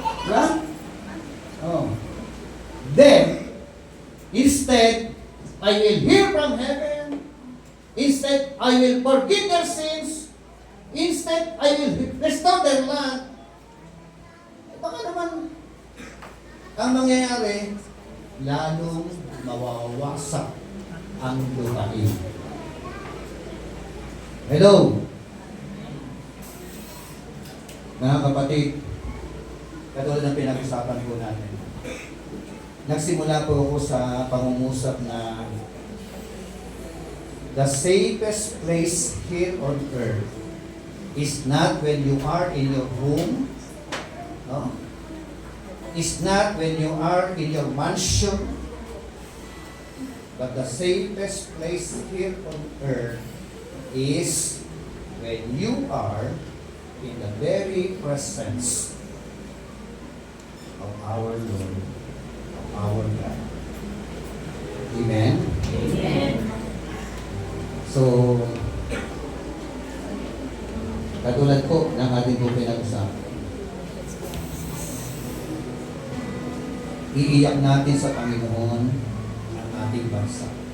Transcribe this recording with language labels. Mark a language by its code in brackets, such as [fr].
[tl] Diba? Oh. [en] Then, instead, I will hear from heaven. Instead, Instead, I will forgive their sins. Instead, I will restore their land. [tl] Baka naman, ang mangyayari, lalong mawawasak ang lupain. [en] Hello? [tl] Mga kapatid, katulad ng pinag-usapan po natin. Nagsimula po ako sa pangungusap na [en] the safest place here on earth is not when you are in your home, no? Is not when you are in your mansion, but the safest place here on earth is when you are in the very presence of our Lord, of our God. Amen? Amen. [tl] So, katulad po ng ating po pinag-usapan, iiyak natin sa Panginoon ang ating bansa.